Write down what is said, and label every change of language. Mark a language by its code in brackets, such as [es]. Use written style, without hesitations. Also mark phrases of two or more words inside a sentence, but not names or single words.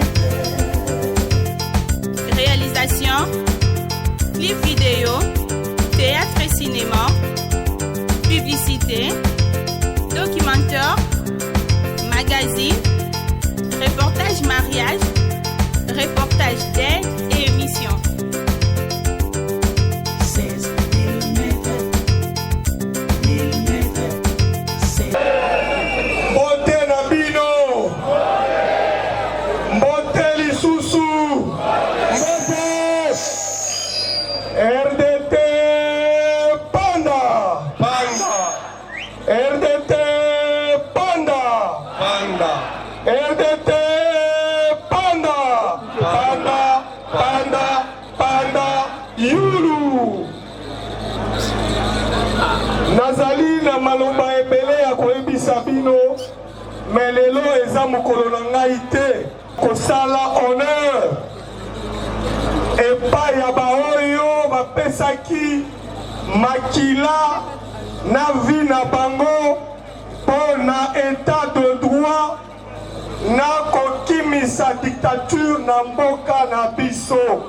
[fr] Réalisation, clip vidéo, théâtre et cinéma, publicité, documentaire, magazine, reportage mariage, reportage d'aide et émission. 16 mm. [ln] Mbote na bino, mbote lisusu, mbote RDT Panda, Panda, RDT Panda, Panda, RDT Panda, Panda, Panda, Panda, Yulu. Nazali na maloba ebele ya koyebisa bino, mais lelo eza mokolo na ngai te kosala honneur epai ya baoyo bapesaki makila na vi na bango mpo na [fr] état de droit [ln] na kokimisa dictature na mboka na biso.